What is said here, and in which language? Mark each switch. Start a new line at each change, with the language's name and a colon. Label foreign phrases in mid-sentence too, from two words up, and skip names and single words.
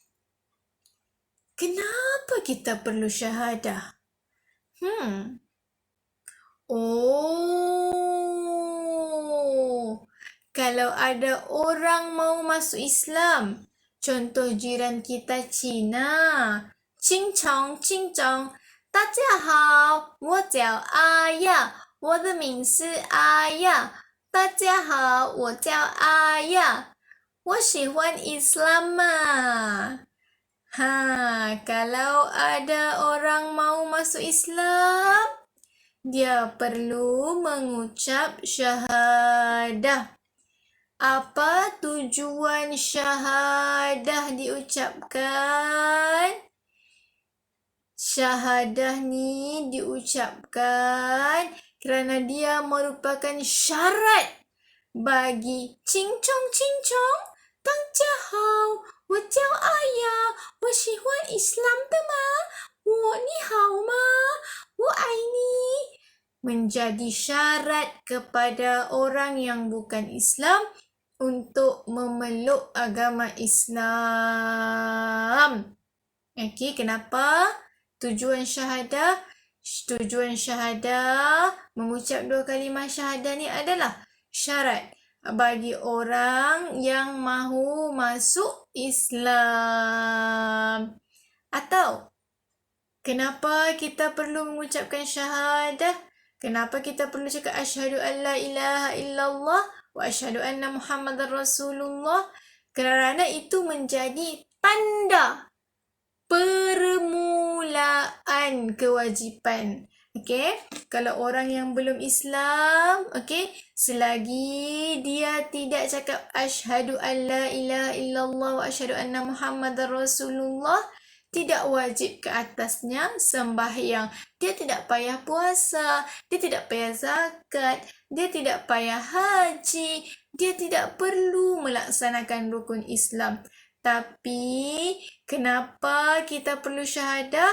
Malay: Kenapa kita perlu syahadah? Kalau ada orang mau masuk Islam, contoh jiran kita Cina, Qingcheng, Qingcheng,
Chinese: 大家好，我叫阿亚，我的名是阿亚。大家好，我叫阿亚，我喜欢 Islam 嘛。
Malay: Kalau ada orang mau masuk Islam, dia perlu mengucap syahadah. Apa tujuan syahadah diucapkan? Syahadah ni diucapkan kerana dia merupakan syarat bagi cincong cincong,
Chinese: 大家好，我叫阿雅，我喜欢 Islam 的吗？你好吗？我爱你。
Malay: Menjadi syarat kepada orang yang bukan Islam untuk memeluk agama Islam. Okey, kenapa? Tujuan syahadah mengucap dua kalimah syahadah ni adalah syarat bagi orang yang mahu masuk Islam. Atau, kenapa kita perlu mengucapkan syahadah? Kenapa kita perlu cakap
Arabic: أشهد أن لا إله إلا الله وأشهد أن محمدا رسول الله?
Malay: Kerana itu menjadi tanda permulaan kewajipan. Okey, kalau orang yang belum Islam, okey, selagi dia tidak cakap
Arabic: أشهد أن لا إله إلا الله وأشهد أن محمدا رسول الله,
Malay: tidak wajib ke atasnya sembahyang. Dia tidak payah puasa, dia tidak payah zakat, dia tidak payah haji, dia tidak perlu melaksanakan rukun Islam. Tapi, kenapa kita perlu syahadah?